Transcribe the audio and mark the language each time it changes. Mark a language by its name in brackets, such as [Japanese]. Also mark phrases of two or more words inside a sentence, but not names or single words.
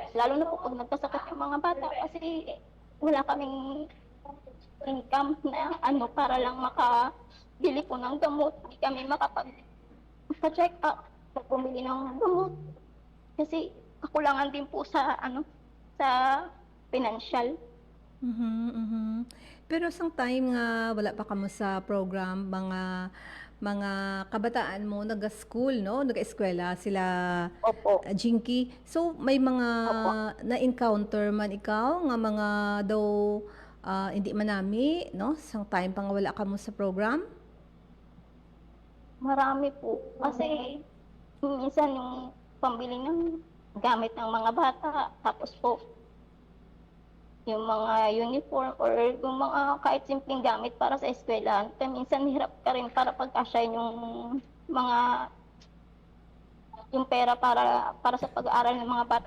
[Filipino] Lalo na po pag nagkasakit yung mga bata kasi wala kaming income na para lang makabili po ng gamot. Hindi kami makapag-check up, bumili ng gamot. Kasi kakulangan din po sa sa financial. [Hiligaynon] Pero sang time nga wala pa kamo sa program, mga kabataan mo naga-school, no? Naga-eskwela sila, [Filipino] Opo. [Hiligaynon] Jinky. So may mga na-encounter man ikaw nga mga daw hindi manami, no? Sang time pa nga wala kamo sa program? [Filipino] Marami po. Kasi minsan yung pambili ng gamit ng mga bata, tapos po yung mga uniform or yung mga kahit simpleng gamit para sa eskwelahan. Kaya minsan hirap ka rin para pagkasya yung pera para sa pag-aaral ng mga bata.